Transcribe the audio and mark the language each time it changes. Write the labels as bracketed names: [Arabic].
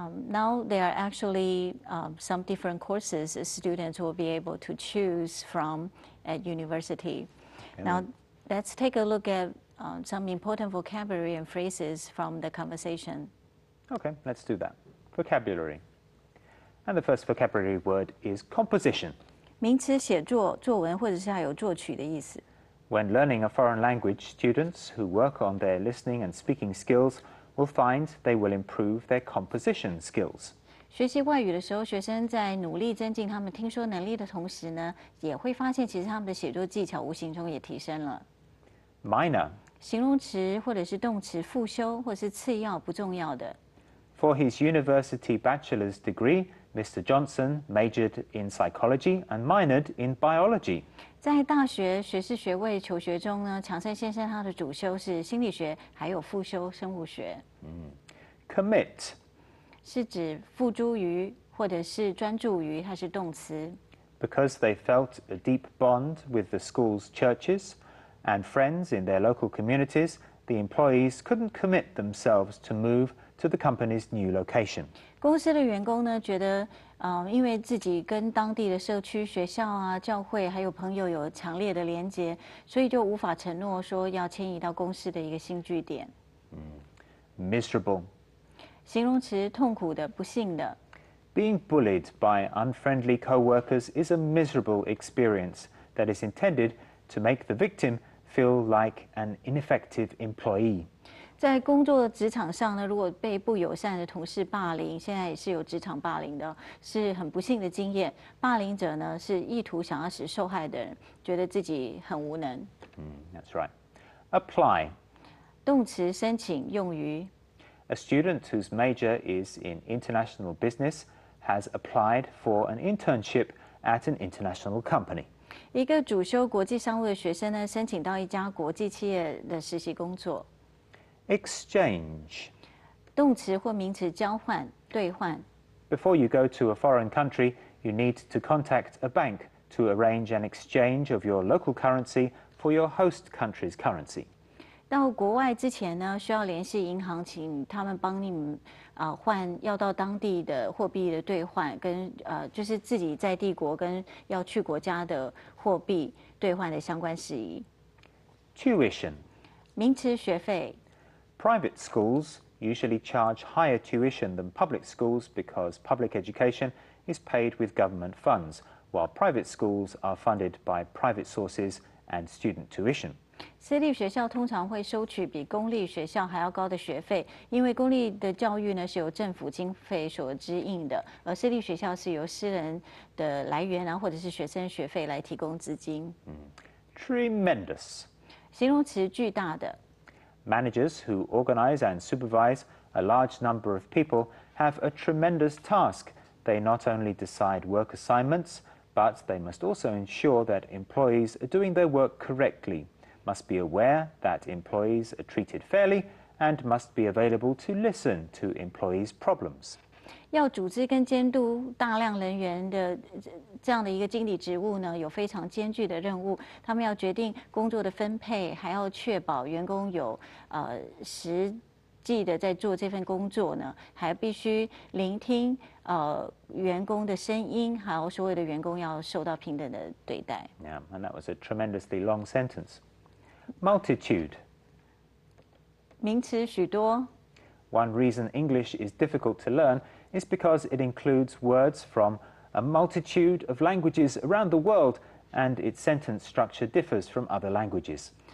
[English] Now there are actually some different courses students will be able to choose from at university. Now let's take a look at some important vocabulary and phrases from the conversation. Okay, let's do that. Vocabulary. And the first vocabulary word is composition. [Chinese] 名词写作、作文或者是还有作曲的意思。 [English] When learning a foreign language, students who work on their listening and speaking skills will find they will improve their composition skills. [Chinese] 学习外语的时候，学生在努力增进他们听说能力的同时呢，也会发现其实他们的写作技巧无形中也提升了。 [English] Minor. [Chinese] 形容词或者是动词复修或是次要不重要的。 [English] For his university bachelor's degree, Mr. Johnson majored in psychology and minored in biology. [Chinese] 在大学学士学位求学中呢，强生先生他的主修是心理学，还有副修生物学。 [English] Commit. [Chinese] 是指付诸于或者是专注于，它是动词。 [English] Because they felt a deep bond with the school's churches and friends in their local communities, the employees couldn't commit themselves to move to the company's new location. [Chinese] 公司的员工呢，觉得，因为自己跟当地的社区、学校啊、教会还有朋友有强烈的连结，所以就无法承诺说要迁移到公司的一个新据点。 [English] Miserable. [Chinese] 形容词痛苦的、不幸的。 [English] Being bullied by unfriendly co-workers is a miserable experience that is intended to make the victim feel like an ineffective employee. [Chinese] 在工作职场上呢，如果被不友善的同事霸凌，现在也是有职场霸凌的，是很不幸的经验。霸凌者呢，是意图想要使受害的人觉得自己很无能。 [English] That's right. Apply. [Chinese] 动词申请用于 [English] A student whose major is in international business has applied for an internship at an international company. [Chinese] 一个主修国际商务的学生呢，申请到一家国际企业的实习工作。 [English] Exchange. [Chinese] 动词或名词交换、兑换。 [English] Before you go to a foreign country, you need to contact a bank to arrange an exchange of your local currency for your host country's currency. [Chinese] 到国外之前呢，需要联系银行，请他们帮你们换要到当地的货币的兑换，跟就是自己在帝国跟要去国家的货币兑换的相关事宜。 [English] Tuition. [Chinese] 名词学费。 [English] Private schools usually charge higher tuition than public schools because public education is paid with government funds, while private schools are funded by private sources and student tuition. [Chinese] 私立学校通常会收取比公立学校还要高的学费，因为公立的教育呢是由政府经费所支应的，而私立学校是由私人的来源，然后或者是学生学费来提供资金。 [English] Tremendous. [Chinese] 形容词巨大的。 [English] Managers who organize and supervise a large number of people have a tremendous task. They not only decide work assignments, but they must also ensure that employees are doing their work correctly, must be aware that employees are treated fairly, and must be available to listen to employees' problems. [Chinese] 要组织跟监督大量人员的这样的一个经理职务呢，有非常艰巨的任务。他们要决定工作的分配，还要确保员工有实际的在做这份工作呢，还必须聆听员工的声音，还有所有的员工要受到平等的对待。 [English] Yeah, and that was a tremendously long sentence. Multitude. [Chinese] 名词许多。 [English] One reason English is difficult to learn is because it includes words from a multitude of languages around the world, and its sentence structure differs from other languages.